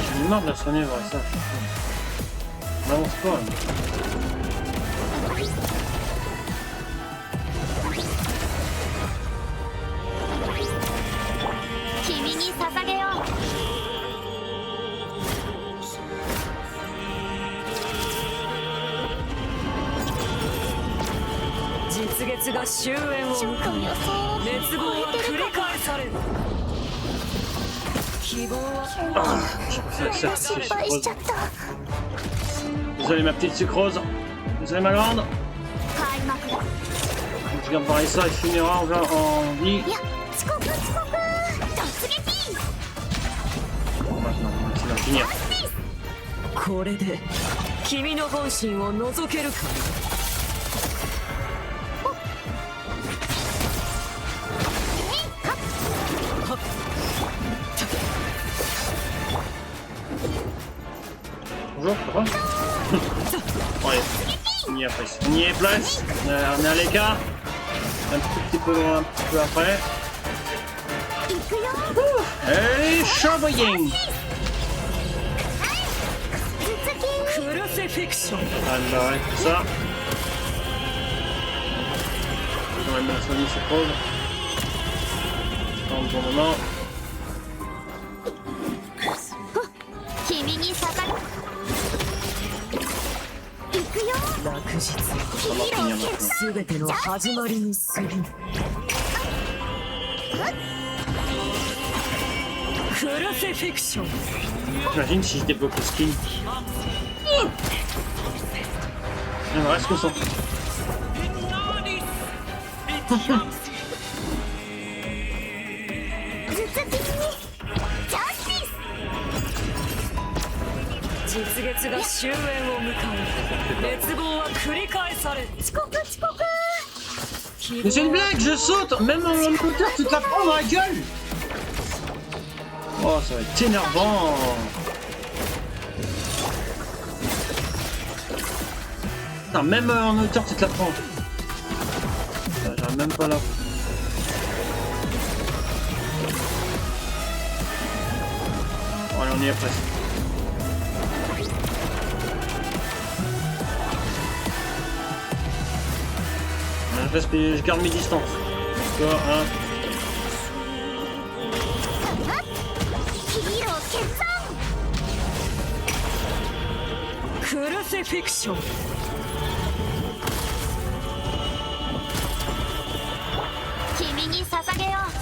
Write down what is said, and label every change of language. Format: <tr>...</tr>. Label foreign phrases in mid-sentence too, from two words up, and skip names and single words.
<fr>marre de la soigner, voilà ça. On avance pas. Là.</fr> <ja>君に捧げよう。実月が終焉をちょっ迎えと予想を熱望は繰り返される希望は失敗しちゃった。</ja> <fr>Désolé ma petite sucrose. Désolé ma grande.</fr> <ja>開幕だ。</ja> <fr>Je regarde pareil ça, il finira en vie.</fr> <ja>いや、遅刻遅刻。突撃。</ja> <fr>Bon, maintenant, on va essayer d'en finir.</fr> <ja>これで君の本心を覗けるか</ja> <fr>Bonjour, ça va? Bon, allez, on y est presque. On y est place. On est à l'écart. Un tout petit peu loin, un petit peu après.</fr> <ja>行くよ。</ja> <fr>Allez, chambouilling!</fr> <ja>頭突き。クルセフィクション</ja> <fr>Ah, bah ouais, c'est ça. Je vais quand même bien soigner ces pauvres. C'est pas un bon moment.</fr> <ja>君に捧げ。行くよ。落日</ja> <fr>Ça va finir maintenant.</fr> <ja>全ての始まりにするクルセフィクション</ja> <fr>J'imagine si je débloque le skin. On reste concentré.</fr> <ja>頭突き。ジャスティス。実月が終焉を迎え熱望は繰り返される遅刻遅刻。</ja> <fr>Mais c'est une blague, je saute! Même en moteur, tu te la prends dans la gueule! Oh, ça va être énervant! Putain, même en hauteur, tu te la prends! J'arrive même pas là. Bon, allez, on y est presque. Je garde mes distances. Tu vois, hein.</fr> <ja>ヒーロー決断。クルセフィクション君に捧げよ</ja>